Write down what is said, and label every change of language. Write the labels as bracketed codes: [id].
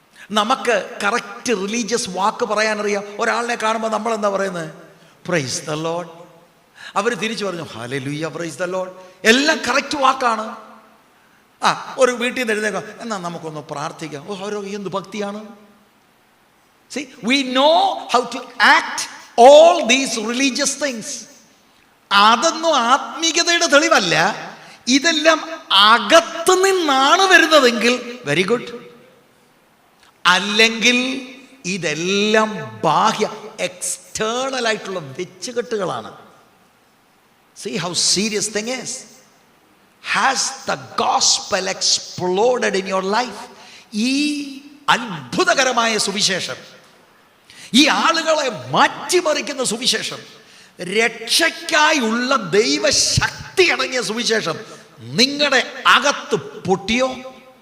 [ml] നമുക്ക് correct religious വാക്ക് പറയാനറിയാം. ഒരാളിനെ കാണുമ്പോൾ നമ്മൾ എന്താ പറയുന്നത്? [en] Praise the Lord. [ml] അവർ തിരിച്ചു പറഞ്ഞു ഹല്ലേലൂയ, [en] Praise the Lord. [ml] എല്ലാം കറക്റ്റ് വാക്കാണ്. ഒരു വീട്ടിൽ നിന്ന് എഴുന്നേക്കാം, എന്നാൽ നമുക്കൊന്ന് പ്രാർത്ഥിക്കാം. ഓരോ എന്ത് ഭക്തിയാണ്. [en] See, we know how to act all these religious things. [ml] അതൊന്നും ആത്മീയതയുടെ തെളിവല്ല. ഇതെല്ലാം അകത്ത് നിന്നാണ് വരുന്നതെങ്കിൽ [en] Very good. [ml] അല്ലെങ്കിൽ ഇതെല്ലാം ബാഹ്യ എക്സ്റ്റേണൽ ആയിട്ടുള്ള വെച്ചുകെട്ടുകളാണ്. [en] See how serious thing is. Has the gospel exploded in your life? [ml] ഈ അത്ഭുതകരമായ സുവിശേഷം, ഈ ആളുകളെ മാറ്റിമറിക്കുന്ന സുവിശേഷം, രക്ഷയ്ക്കായുള്ള ദൈവശക്തി അടങ്ങിയ സുവിശേഷം നിങ്ങളുടെ അകത്ത് പൊട്ടിയോ?